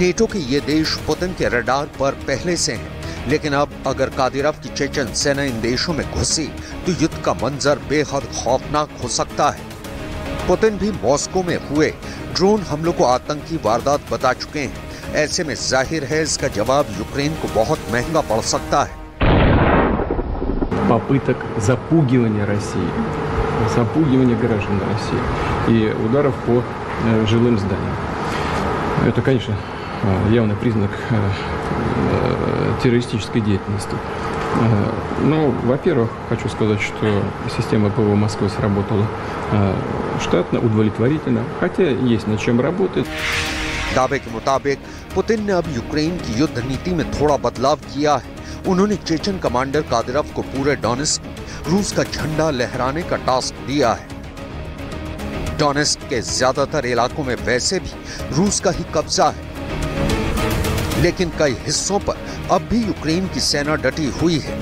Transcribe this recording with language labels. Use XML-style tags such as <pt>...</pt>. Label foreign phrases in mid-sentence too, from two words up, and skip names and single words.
<hi>नेटो के ये देश पुतिन के रडार पर पहले से हैं, लेकिन अब अगर कादिरोव की चेचन सेना इन देशों में घुसी तो युद्ध का मंजर बेहद खौफनाक हो सकता है। पुतिन भी मॉस्को में हुए ड्रोन हमलों को आतंकी वारदात बता चुके हैं। ऐसे में जाहिर है इसका जवाब यूक्रेन को बहुत महंगा पड़ सकता है।</hi> <ru>Попыток запугивания России запугивания граждан России и ударов по жилым зданиям. Это, конечно, явный признак террористической деятельности. Но, во-первых, хочу сказать, что система ПВО Москвы сработала штатно, удовлетворительно, хотя есть над чем работать.</ru> <hi>दावे के मुताबिक पुतिन ने अब यूक्रेन की युद्ध नीति में थोड़ा बदलाव किया है। उन्होंने चेचन कमांडर कादिरोव को पूरे डोनेस्क में रूस का झंडा लहराने का टास्क दिया है। डोनेस्क के ज्यादातर इलाकों में वैसे भी रूस का ही कब्जा है, लेकिन कई हिस्सों पर अब भी यूक्रेन की सेना डटी हुई है।</hi>